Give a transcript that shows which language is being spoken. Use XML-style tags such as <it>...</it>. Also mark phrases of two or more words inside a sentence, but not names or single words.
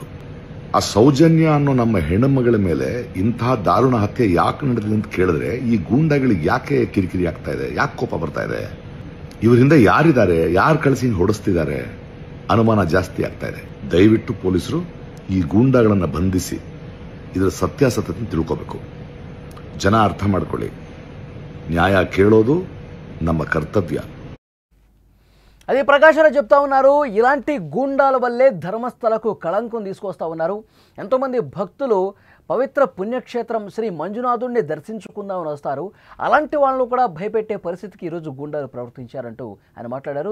<kn>ಆ ಸೌಜನ್ಯ ಅನ್ನೋ ನಮ್ಮ ಹೆಣ್ಣುಮಗಳ ಮೇಲೆ ಇಂತಹ ದಾರುಣ ಹತ್ಯೆ ಯಾಕೆ ನಡೆದಿದೆ ಅಂತ ಕೇಳಿದ್ರೆ ಈ ಗೂಂಡಾಗಳಿಗೆ ಯಾಕೆ ಕಿರಿಕಿರಿ ಆಗ್ತಾ ಇದೆ, ಯಾಕೆ ಕೋಪ ಬರ್ತಾ ಇದೆ, ಇವರಿಂದ ಯಾರಿದ್ದಾರೆ, ಯಾರು ಕಳಿಸಿ ಹೊಡೆಸ್ತಿದ್ದಾರೆ ಅನುಮಾನ ಜಾಸ್ತಿ ಆಗ್ತಾ ಇದೆ. ದಯವಿಟ್ಟು ಪೊಲೀಸರು ಈ ಗೂಂಡಾಗಳನ್ನು ಬಂಧಿಸಿ ಇದರ ಸತ್ಯಾಸತ್ಯತೆ ತಿಳ್ಕೋಬೇಕು. ಜನ ಅರ್ಥ ಮಾಡ್ಕೊಳ್ಳಿ, న్యాయ ಕೇಳೋದು ನಮ್ಮ ಕರ್ತವ್ಯ.</kn> <te>అది ప్రకాష్ రాజ్ చెప్తా ఉన్నారు. ఇలాంటి గూండాల వల్లే ధర్మస్థలకు కళంకం తీసుకొస్తా ఉన్నారు. ఎంతోమంది భక్తులు పవిత్ర పుణ్యక్షేత్రం శ్రీ మంజునాథుడిని దర్శించుకుందామని వస్తారు. అలాంటి వాళ్ళను కూడా భయపెట్టే పరిస్థితికి ఈరోజు గూండాలు ప్రవర్తించారంటూ ఆయన మాట్లాడారు.</te>